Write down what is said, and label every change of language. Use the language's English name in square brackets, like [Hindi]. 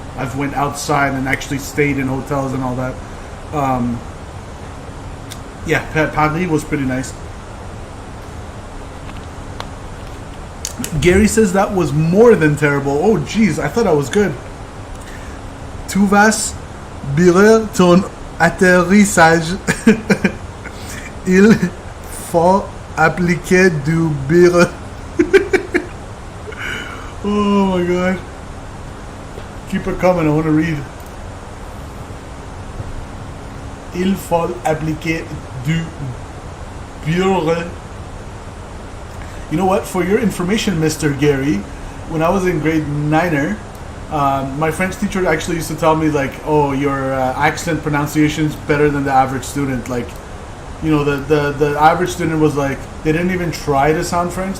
[English] I've went outside and actually stayed in hotels and all that. Yeah, Paris was pretty nice. Gary says that was more than terrible. Oh geez, I thought I was good. [French] Tu vas bien ton atterrissage. Il faut appliquer du beurre. [English] Oh my god. Keep it coming, I want to read. [French] Il faut appliquer du beurre. [English] You know what? For your information, Mr. Gary, when I was in grade 9er, my French teacher actually used to tell me like, oh, your accent pronunciation's better than the average student. Like, you know, the average student was like, they didn't even try to sound French.